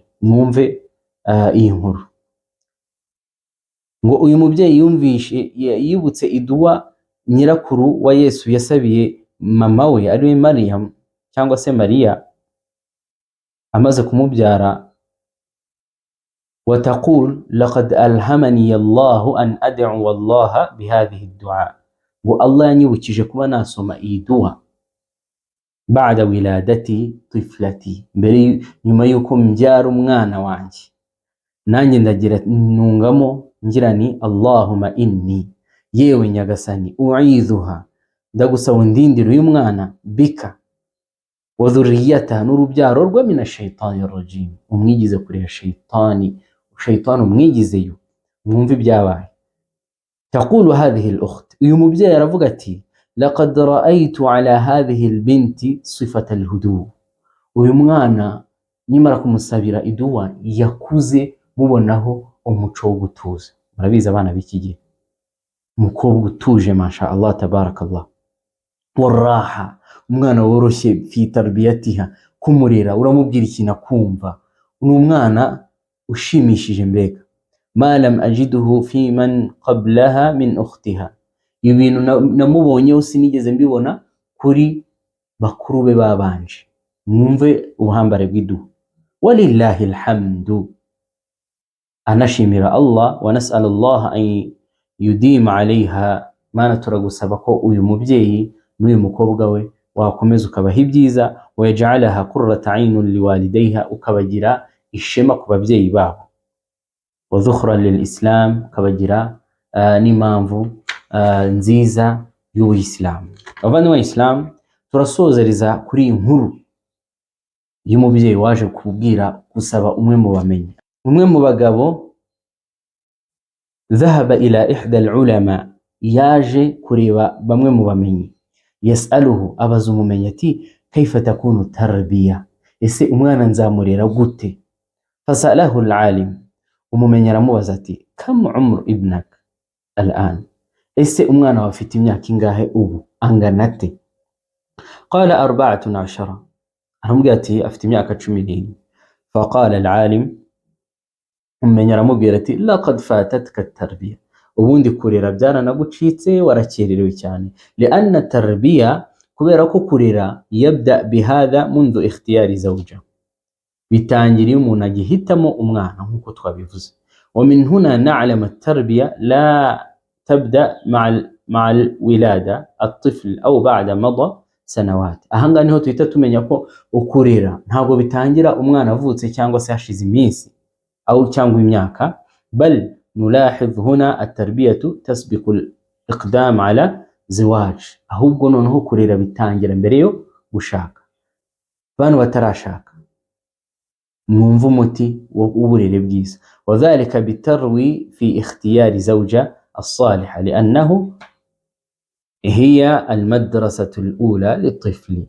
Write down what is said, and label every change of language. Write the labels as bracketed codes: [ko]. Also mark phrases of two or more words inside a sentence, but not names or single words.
[rw] mwumve iyi nkuru ngo uyu mubyeyi yumvishe yibutse idua nyirakuru wa Yesu yasabiye mama we ari Maryam cyangwa se Mariya amaze kumubyara. [ar] وتقول لقد ألهمني الله أن أدعو الله بهذه الدعاء. [rw] والله yanyibukije kuba nasoma iyi dua [ar] بعد ولادتي طفلتي, [rw] mbere nyuma yuko mbyara umwana wanjye, nanjye ndagira nungamo ngira ni [ar] اللهم إني, [rw] yewe nyagasani, u'idhuha, ndagusaba undindire uyu mwana, [ar] بك وذريتها, [rw] n'urubyaro rwe, [ar] من الشيطان الرجيم, [rw] umwigize kure ya shaytani umwigizeyo. mwumve ibyabaye. [ar] تقول هذه الأخت, [rw] uyu mubyeyi aravuga ati [ar] لقد رأيت على هذه البنت صفة الهدوء. [rw] uyu mwana nimara kumusabira idua yakuze mubonaho umuco wo gutuza. murabizi abana b'iki gihe, umukobwa utuje [ar] ما شاء الله تبارك الله, [rw] waraha, umwana woroshye [ar] في تربيتها, [rw] kumurera uramubwira ikintu akumva, ni umwana ushimishije mbega. [ar] ما لم أجده في من قبلها من أختها, [rw] ibintu namubonyeho sinigeze mbibona kuri bakuru be babanje. mwumve ubuhambare bw'iduha. [ar] ولله الحمد, anashimira Allah ونسأل الله أن يديم عليها. [rw] mana turagusaba ko uyu mubyeyi n'uyu mukobwa we wakomeza ukabaha ibyiza, [ar] ويجعلها قرة عين لوالديها, [rw] ukabagira ishema ku babyeyi babo, [ar] وذخرا للإسلام, [rw] ukabagira n'impamvu nziza y'ubuyisilamu. abavandimwe b'Islam, turasozereza kuri iyi nkuru y'umubyeyi waje kubwira gusaba umwe mu bamenyi. umwe mu bagabo [ar] ذهب إلى إحدى العلماء, [rw] yaje kureba bamwe mu bamenyi. [ar] yasaluhu, [rw] abaza umumenyi ati [ar] كيف تكون التربية, [rw] ese umwana nzamurera gute? [ar] فسأله العالم, [rw] umumenyi aramubaza ati [ar] كم عمر ابنك الآن, [rw] ese umwana wawe afite imyaka ingahe ubu, angana ate? qala 14, aramubwira ati afite imyaka 11. [ar] فقال العالم, [rw] umumenyi aramubwira ati [ar] لقد فاتتك التربية, [rw] ubundi kurera byaranagucitse, warakererewe cyane. [ar] لأن التربية, [rw] kubera ko kurera [ar] يبدأ بهذا منذ اختيار الزوجة, [rw] bitangira iyo umuntu agihitamo umwana nk'uko twabivuze. [ar] ومن هنا نعلم التربية لا تبدأ مع الولادة الطفل أو بعد مدة سنوات. [rw] ahanga niho tuhita tumenya ko ukurera ntabwo bitangira umwana avutse cyangwa se hashize iminsi au cyangwa imyaka, [ar] بل نلاحظ هنا التربية تسبق الإقدام على الزواج, [rw] ahubwo noneho kurera bitangira mbere yo gushaka. bantu batarashaka, mwumva umuti w'uburere bwiza. [ar] وكذلك بالتروي في اختيار الزوجة الصالحة لأنها هي المدرسة الأولى للطفل.